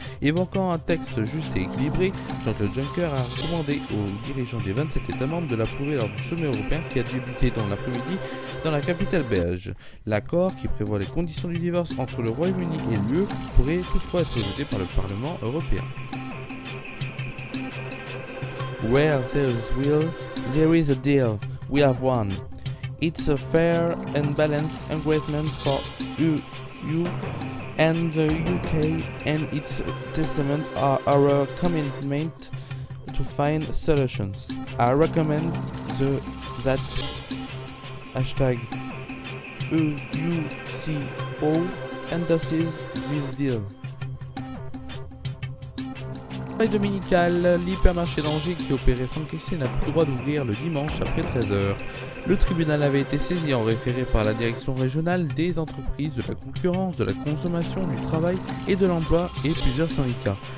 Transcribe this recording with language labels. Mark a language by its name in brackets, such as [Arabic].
[French] Évoquant un texte juste et équilibré, Jean-Claude Juncker a recommandé aux dirigeants des 27 États membres de l'approuver lors du sommet européen qui a débuté dans l'après-midi dans la capitale belge. L'accord, qui prévoit les conditions du divorce entre le Royaume-Uni et l'UE, pourrait toutefois être rejeté par le Parlement européen. [English] Where there is will, there is a deal. We have won. It's a fair and balanced agreement for EU and the UK, and its testament are our commitment to find solutions. I recommend that #EUCO endorses this deal. [French] Dominical, l'hypermarché d'Angers qui opérait sans caisser n'a plus le droit d'ouvrir le dimanche après 13h. Le tribunal avait été saisi en référé par la direction régionale des entreprises, de la concurrence, de la consommation, du travail et de l'emploi et plusieurs syndicats.